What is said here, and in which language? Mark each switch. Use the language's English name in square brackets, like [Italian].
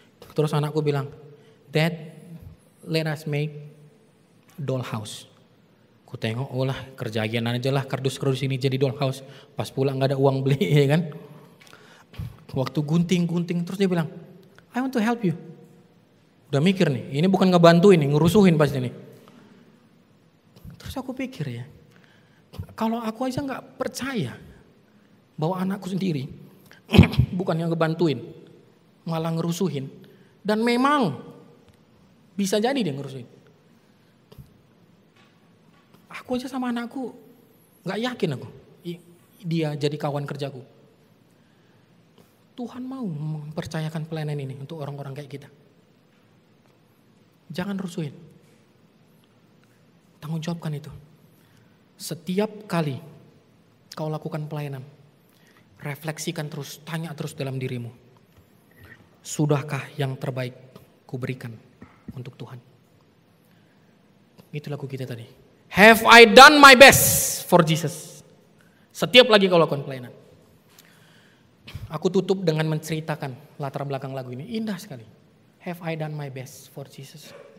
[Indonesian] Terus anakku bilang, [English] Dad, let us make dollhouse. [Indonesian] Ku tengok, oh lah kerjaan aja lah kardus-kardus ini jadi dollhouse. Pas pulang gak ada uang beli ya kan. Waktu gunting, terus dia bilang, [English] I want to help you. [Indonesian] Udah mikir nih, ini bukan ngebantuin nih, ngerusuhin pasti nih. Terus aku pikir ya, kalau aku aja gak percaya bahwa anakku sendiri bukan yang ngebantuin, malah ngerusuhin. Dan memang bisa jadi dia ngerusuhin. Aku aja sama anakku gak yakin aku dia jadi kawan kerjaku. Tuhan mau mempercayakan pelayanan ini untuk orang-orang kayak kita. Jangan rusuhin. Tanggung jawabkan itu. Setiap kali kau lakukan pelayanan, refleksikan terus, tanya terus dalam dirimu. Sudahkah yang terbaik kuberikan untuk Tuhan? Itu lagu kita tadi. [English] Have I done my best for Jesus? [Indonesian] Setiap lagi kau lakukan pelayanan. Aku tutup dengan menceritakan latar belakang lagu ini. Indah sekali. [English] Have I done my best for Jesus?